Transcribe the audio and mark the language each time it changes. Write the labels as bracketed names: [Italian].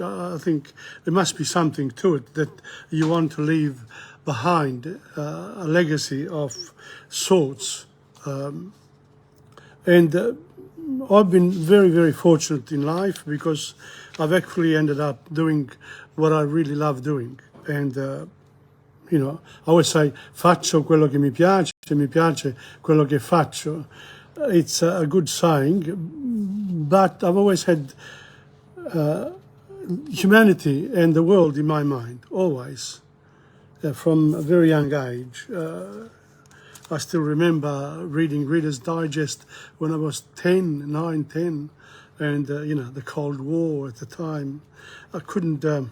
[English] I think there must be something to it, that you want to leave behind a legacy of sorts. And I've been very, very fortunate in life because I've actually ended up doing what I really love doing. And, you know, I always say, [Italian] faccio quello che mi piace quello che faccio. [English] It's a good saying, but I've always had humanity and the world in my mind, always, from a very young age. I still remember reading Reader's Digest when I was 9, 10, and, you know, the Cold War at the time. I couldn't...